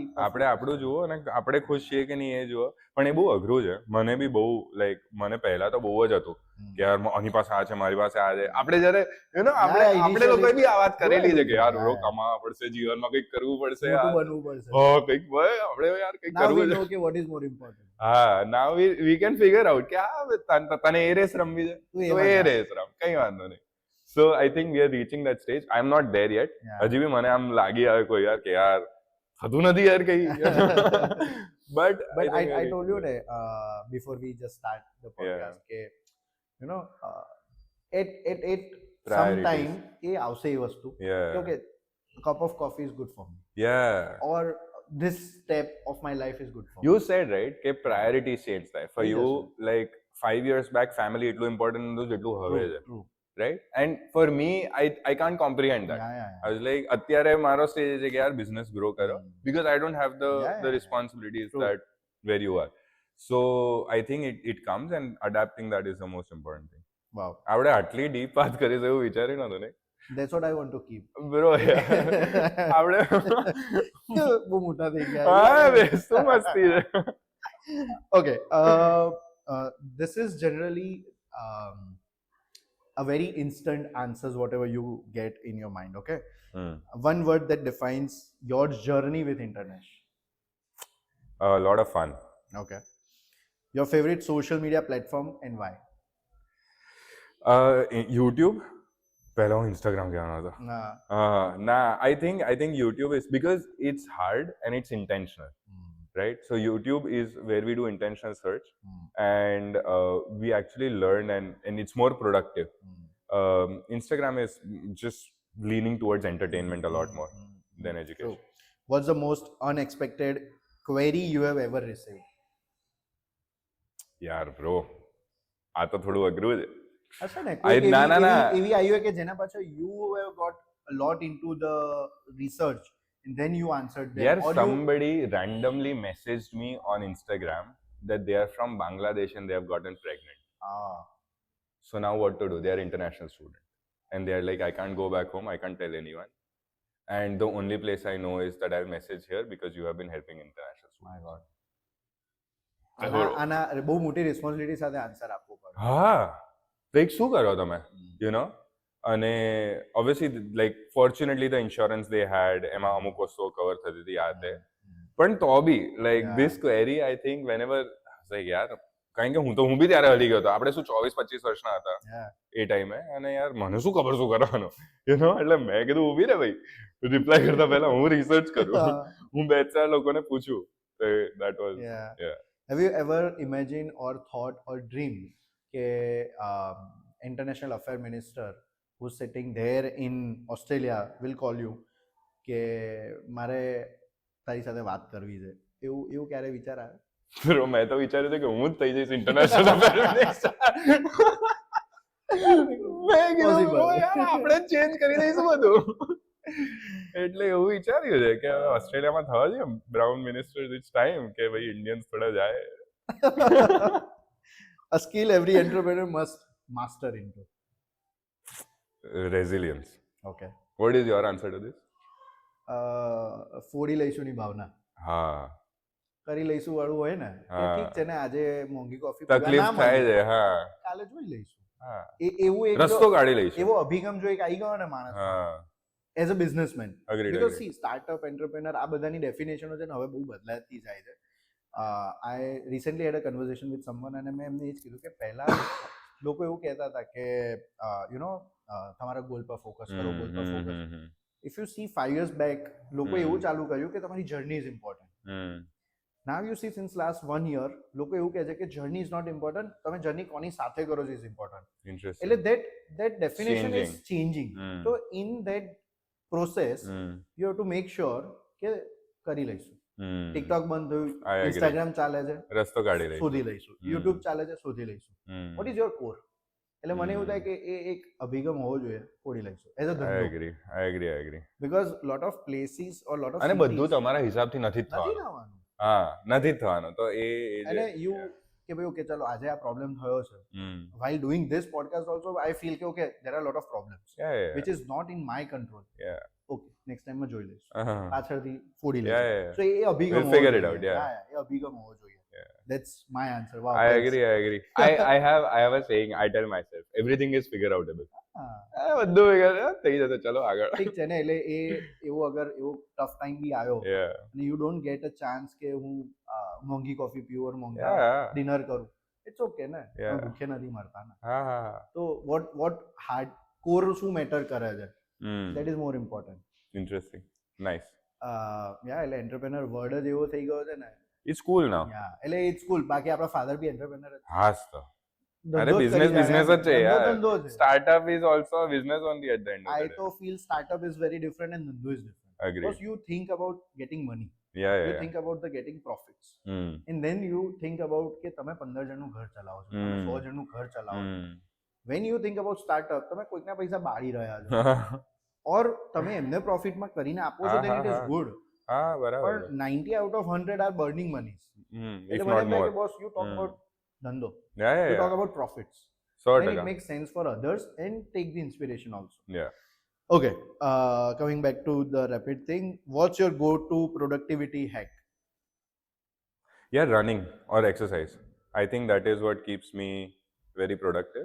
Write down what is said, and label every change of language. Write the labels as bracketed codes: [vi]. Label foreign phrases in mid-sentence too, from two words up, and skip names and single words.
[gu] આપણે આપણું જુઓ અને આપણે ખુશ છીએ કે નહીં એ જુઓ. પણ એ બહુ અઘરું છે. મને બી બહુ લાઈક મને પહેલા તો બહુ જ હતું કે યાર આની પાસે આ છે, મારી પાસે આ છે. આપણે જ્યારે આપણે Yeah, આપણે initially લોકોએ બી આ વાત કરેલી છે કે યાર Yeah. બ્રો કમાવા પડશે, જીવનમાં કંઈક કરવું પડશે, મોટું યાર બનવું પડશે. હા કંઈક ભાઈ આપણે યાર કંઈક [en] Now we [gu] કરવું know છે. [en] કે what is more important. [gu] હા, [en] now we can figure out [gu] કે તને એ રેસ રમવી છે તું તો એમાં એ જા. રેસ રમ, કઈ વાંધો નહીં. [en] so I think we are reaching that stage. I am not there yet. Yeah. [gu] હજી બી મને આમ લાગી આવે કોઈ યાર કે યાર થતું નથી યાર કઈ. બટ [en] But I told you before we just start the podcast કે you know at some Priorities. time [gu] એ આવશે એ વસ્તુ કે [en] okay cup of coffee is good for me yeah, or this step of my life is good for me. you said right કે priorities change થાય for [gu] થઈ you. જશે. [en] like 5 years back family એટલું important [gu] હતું જેટલું હવે છે, [en] True. right? and for me I can't comprehend that. Yeah. I was like અત્યારે મારો સ્ટેજ છે કે યાર business grow કરો because I don't have Yeah. the responsibilities True. that where you are. So I think it comes and adapting that is the most important thing. Wow. [gu] આપણે આટલી ડીપ વાત કરીશું એવું વિચાર્યું નતું ને [en] That's what I want to keep. [gu] બ્રો. આપણે બહુ મોટા થઈ ગયા. હા બે શું મસ્તી છે. [en] Okay. This is generally a very instant answers whatever you get in your mind. Okay. One word that defines your journey with internet. A lot of fun. Okay. Your favorite social media platform and why? YouTube. [gu] પહેલા હું ઇન્સ્ટાગ્રામ કહેવાનો હતો. ના, [en] I think YouTube is because it's hard and it's intentional, right? So YouTube is where we do intentional search and we actually learn and it's more productive. Instagram is just leaning towards entertainment a lot more than education. True. What's the most unexpected query you have ever received? [gu] યાર બ્રો આ તો થોડું અઘરું છે. અચ્છા ને ના. એવી આવ્યું કે જેના પાછળ [en] you have got a lot into the research and then you answered them. Yaar, Or somebody randomly messaged me on Instagram that they are from Bangladesh and they have gotten pregnant. So now what to do? They are international student and they are like, I can't go back home, I can't tell anyone. And the only place I know is that I'll message here because you have been helping international students. My God. [gu] આના બહુ મોટી રિસ્પોન્સિબિલિટી સાથે આન્સર આપવો પડે. હા, like શું કરો તમે, [en] you know? અને obviously like fortunately the insurance they had [gu] એમાં અમુક વસ્તુઓ કવર થતી હતી આ તે. પણ તો બી like Yeah. [en] this query I think whenever like [gu] યાર કારણ કે હું બી ત્યારે હલી ગયો હતો. આપણે શું 24-25 વર્ષના હતા એ ટાઈમે અને યાર મને શું ખબર શું કરવાનું, [en] you know? [gu] એટલે મેં કીધું ઊભી રે ભાઈ, રિપ્લાય કરતા પહેલા હું રિસર્ચ કરું, હું 2-4 લોકોને પૂછું. [en] That was yeah. Have you ever imagined or thought or dreamed કે international affair minister who's sitting there in Australia will call you કે [gu] મારે તારી સાથે વાત કરવી છે, એવું ક્યારે વિચાર આવે? બ્રો મેં તો વિચાર્યું હતું કે હું જ થઈ જઈશ [en] international affair minister. [gu] મેં કીધું બ્રો યાર આપણે ચેન્જ કરી દઈશું બધું. એટલે એવું વિચાર્યું છે કે ઓસ્ટ્રેલિયામાં થવા જોઈએ [en] brown minister. it's time [gu] કે ભાઈ ઇન્ડિયન્સ થોડા જાય. [en] A skill every entrepreneur must master into. resilience. ઓકે What is your answer to this? [gu] ફોડી લઈશુંની ભાવના હા, કરી લઈશું વાળું હોય ને કે હા. ઠીક છે ને આજે મોંઘી કોફી તકલીફ થાય છે, હા, કાલે જોઈ લઈશું હા. એવું એક રસ્તો કાઢી લઈશું. એવો અભિગમ જો એક આવી ગયો ને માણસ હા, [en] as a businessman Agreed, બીકોઝ agreed. see startup entrepreneur [gu] આ બધાની ડેફિનેશનો છે ને હવે બહુ બદલાતી જાય છે [en] I recently had a conversation with someone [gu] અને મેં એમને એ જ કીધું કે પહેલા લોકો એવું કહેતા હતા કે [en] you know [gu] તમારા ગોલ પર ફોકસ કરો ગોલ પર [en] focus if you see 5 years back [gu] લોકો એવું ચાલુ કર્યું કે તમારી [en] journey is important now you see since last 1 year [gu] લોકો એવું કહે છે કે [en] journey is not important [gu] તમે જર્ની કોની સાથે કરો છો [en] is important Interesting. એટલે that definition is changing Hmm. so in that process you have to make sure [gu] કે કરી લઈશું ટિકટોક બંધ [en] I [gu] થયું agree. ઇન્સ્ટાગ્રામ ચાલે છે રસ્તો કાઢી લઈશું. શોધી લઈશું યુટ્યુબ ચાલે છે શોધી લઈશું [en] what is your core [gu] એટલે મને એવું થાય કે એ એક અભિગમ હોવો જોઈએ ફોડી લઈશું [en] as a [gu] I ધંધો agree. [en] because lot of places or lot of [gu] અને બધું તમારા હિસાબથી નથી જ નથી થવાનું. આવવાનું હા, નથી જ થવાનું. તો એ અને યુ કે ભાઈ ઓકે ચાલો આજે આ પ્રોબ્લેમ થયો છે [en] while doing this podcast also I feel કે okay there are a lot of problems yeah. which is not in my control Yeah. okay next time [gu] માં જોઈ લઈશું Uh-huh. પાછળથી ફોડી Yeah, લઈશું yeah. so એ અભિગમ We'll હોવો [en] figure it [gu] જોઈએ. [en] out, yeah. Yeah, [gu] એ અભિગમ હોવો જોઈએ [en] Yeah. that's my answer wow I thanks. agree. I have a saying. I tell myself everything is figure outable. [gu] હા, બધું figure થઈ જશે. ચલો આગળ. ઠીક છે ને એટલે એવો અગર એવો ટફ ટાઈમ બી આવ્યો Yeah. અને [en] you don't get a chance [gu] કે હું મોંઘી કોફી પીવું or મોંઘા Yeah. ડિનર કરું [en] it's okay [gu] ને Yeah. તમે ભૂખે નથી મરતા ને હા. તો [en] what hard core [gu] શું મેટર કરે છે Hmm. [en] that is more important Interesting. Nice. [gu] યા એટલે એન્ટરપ્રેનર વર્ડ જ એવો થઈ ગયો છે ને [en] It's cool now. [gu] યા એટલે [en] it's cool [gu] બાકી આપણા ફાધર બી એન્ટરપ્રેનર જ હાસ તો. ધંધો અરે જ business કરી રહ્યા જ છે ધંધો યાર. ધંધો છે [en] Startup is also a business only at the end of I the day. તો feel startup is very different and ધંધો is different Agreed. because you think about getting money Yeah. you think about the getting profits Hmm. and then you think about [gu] કે તમે 15 જણનું ઘર ચલાવો છો તમે 100 જણનું ઘર ચલાવો છો Hmm. [en] when you think about startup [gu] તમે કોઈકના પૈસા બાળી રહ્યા છો ઓર તમે એમને પ્રોફિટમાં કરીને આપો છો [en] then it is good [gu] હા, બરાબર. [en] પણ 90 out of 100 are burning monies If [gu] એટલે મને not એમ થાય more. [en] કે boss you talk about ધંધો Yeah. you talk about profits 100%. then it makes sense for others and take the inspiration also Yeah. okay coming back to the rapid thing what's your go to productivity hack Yeah, running or exercise. I think that is what keeps me very productive.